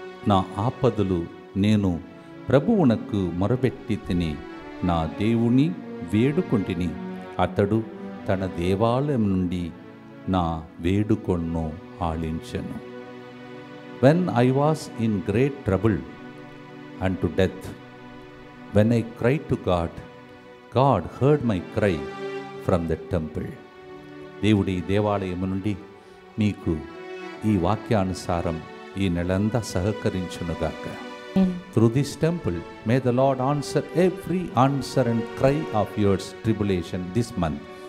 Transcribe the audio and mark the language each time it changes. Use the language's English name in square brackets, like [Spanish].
[Telugu] నా ఆపదలు నేను ప్రభువునకు మొరపెట్టి తిని నా దేవుని వేడుకొంటిని. అతడు తన దేవాలయం నుండి నా వేడుకొన్ను ఆలించెను. [English] When I was in great trouble unto death, when I cried to God, God heard my cry from the temple. [Telugu] దేవుడి దేవాలయము నుండి మీకు ఈ వాక్యానుసారం ఈ నెలంతా సహకరించునుగాక. [English] Through this temple, may the Lord answer every answer and cry of your tribulation this month.